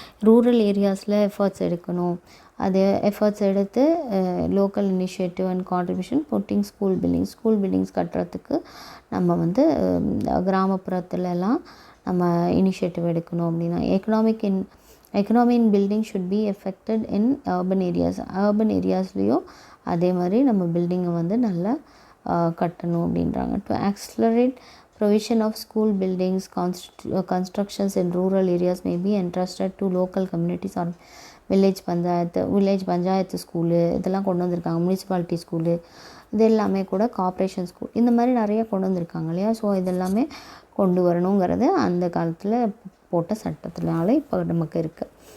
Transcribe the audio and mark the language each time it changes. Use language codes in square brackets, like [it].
[ta] Rural ஏரியாஸில் efforts எடுக்கணும். அது efforts எடுத்து [en] local initiative and contribution putting school buildings [ta] கட்டுறதுக்கு நம்ம வந்து கிராமப்புறத்துலலாம் நம்ம இனிஷியேட்டிவ் எடுக்கணும் அப்படின்னா. [en] economy in building should be effected in urban [ta] ஏரியாஸ்லேயும் அதே மாதிரி நம்ம பில்டிங்கை வந்து நல்லா கட்டணும் அப்படின்றாங்க. [en] to accelerate provision of school buildings constructions in rural areas may be entrusted to local communities or village panchayat [ta] school இதெல்லாம் கொண்டு வந்திருக்காங்க. முனிசிபாலிட்டி ஸ்கூலு இது எல்லாமே கூட கார்ப்பரேஷன் ஸ்கூல் இந்த மாதிரி நிறைய கொண்டு வந்திருக்காங்க இல்லையா. ஸோ இதெல்லாமே கொண்டு வரணுங்கிறது அந்த காலத்தில் போட்ட சட்டத்தினால இப்போ நமக்கு இருக்குது.